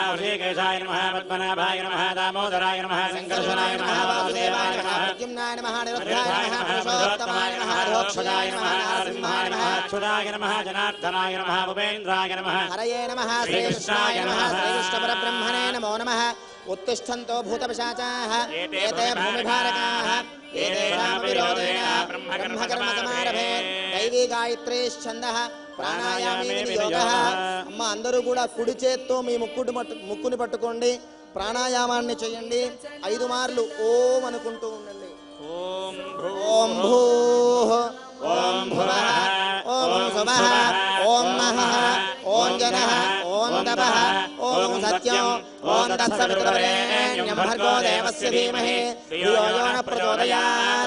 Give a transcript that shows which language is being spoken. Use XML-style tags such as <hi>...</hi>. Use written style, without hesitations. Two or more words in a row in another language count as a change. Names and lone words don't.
<sa>ఋషికేశాయ నమః. పద్మనాభాయ నమః. దామోదరాయ నమః. సంకర్షణాయ నమః. వాసుదేవాయ నమః. ప్రద్యుమ్నాయ నమః. నిరుద్ధాయ నమః. పురుషోత్తమాయ నమః. ధోక్షజాయ నమః. నరసింహాయ నమః. అచ్యుతాయ నమః. జనార్దనాయ నమః. ఉపేంద్రాయ నమః. హరయే నమః. శ్రీకృష్ణాయ నమః. శ్రీకృష్ణ పరబ్రహ్మణే నమో నమః. उत्तिष्ठन्तो भूतपिशाचाः एते भूमिभारकाः एतेषां विरोधेन ब्रह्मकर्म समारभेत् దైవీ గాయత్రీ ఛందః ప్రాణాయామే ప్రాణాయామే యోగః. వినియోగః.</sa> <te>అమ్మ అందరూ కూడా కుడి చేత్తో మీ ముక్కుని పట్టుకోండి, ప్రాణాయామాన్ని చేయండి. 5 మార్లు ఓం అనుకుంటూ ఉండండి.</te> <sa>ఓం ఓం భూః ఓం భువః ఓం సువః ఓం మహః ఓం జనః ఓం తపః ఓం సత్యం ఓం తత్సవితుర్వరేణ్యం భర్గో దేవస్య ధీమహి ధియో యో నః ప్రచోదయాత్.</sa>